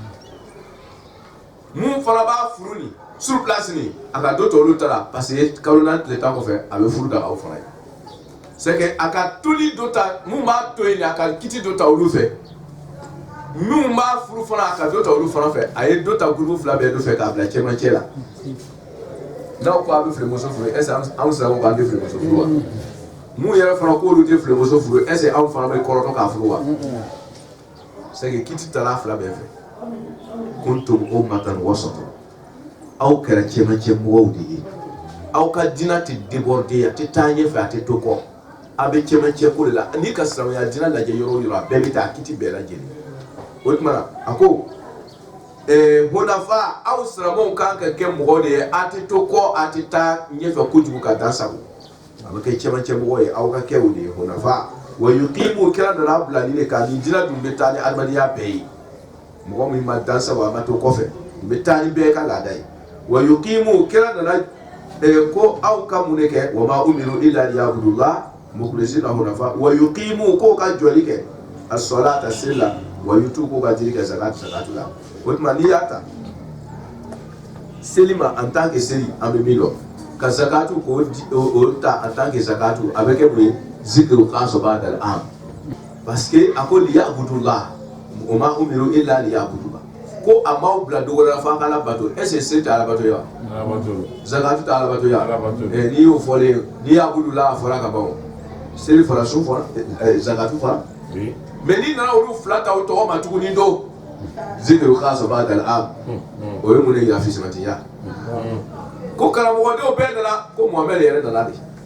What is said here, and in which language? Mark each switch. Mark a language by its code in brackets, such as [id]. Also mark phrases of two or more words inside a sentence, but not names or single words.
[bm] mun fana b'a furu nin [fr] sur place [bm] nin a ka dɔ ta olu ta la [fr] parce que [bm] kalo naani tile tan kɔfɛ a bɛ furu da aw fana ye [fr] c'est que [bm] a ka toli dɔ ta mun b'a to yen nin a ka kiti dɔ ta olu fɛ min b'a furu fana a ka dɔ ta olu fana fɛ a ye dɔ ta groupe fila bɛɛ dɔ fɛ k'a bila cɛmancɛ la n'aw ko a bɛ filemuso furu [fr] est-ce que [bm] an sera ko k'an tɛ filemuso furu wa mu yɛrɛ fana k'olu tɛ filemuso furu [fr] est ce que [bm] anw fana bɛ kɔrɔtɔ k'a furu wa [fr] c'est que [bm] kiti taara fila bɛɛ fɛ [ar] كنتم أمة وسطا [bm] aw kɛra cɛmancɛ mɔgɔw de ye aw ka diinɛ tɛ déborder a tɛ taa ɲɛfɛ a tɛ to kɔ a bɛ cɛmancɛ ko de la n'i ka silamɛya diinɛ lajɛ yɔrɔ o yɔrɔ a bɛɛ bɛ taa kiti bɛɛ lajɛlen o tuma na a ko hunafa aw silamɛw kan ka kɛ mɔgɔ de ye a tɛ to kɔ a tɛ taa ɲɛfɛ kojugu ka dan sago a bɛ kɛ cɛmancɛ mɔgɔ ye aw ka kɛ o de ye [ar] حنفاء ويقيموا [bm] kira nana bila ni de kan ni diinɛ dun bɛ taa ni adamadenya bɛɛ ye mɔgɔ min ma dan sago a ma to kɔfɛ n bɛ taa ni bɛɛ ka laada ye wa yuqimu kira nana ko aw ka mun de kɛ [ar] وما أمروا إلا ليعبدوا الله مخلصين حنفاء ويقيموا [bm] ko ka jɔli kɛ as-salata seli la wa yutu ko ka jiri kɛ zakatu la o tuma n'i y'a ta seli ma [fr] en tant que [bm] seli an bɛ min dɔn ka zakatu k'o ta [fr] en tant que [bm] zakatu a bɛ kɛ mun ye [ar] ذكر الخاص بعد [bm] al-am [fr] parce que [bm] a ko liya'budullah [ar] وما أمروا إلا ليعبدوا الله [bm] ko a m'aw bila dogo la f'a ka ala bato [fr] est ce que [bm] seli tɛ ala bato ye wa zakatu tɛ ala bato ye wa n'i y'o fɔlen n'i y'a budula a fɔra ka ban seli fara sun fɔra zakatu fara mais n'i nana olu fila ta o tɔgɔ ma tuguni do [ar] ذكر الخاص بعد العام [bm] o ye mun ye yafisimatiya ko karamɔgɔdenw bɛɛ nana ko Muhamɛdi yɛrɛ nana de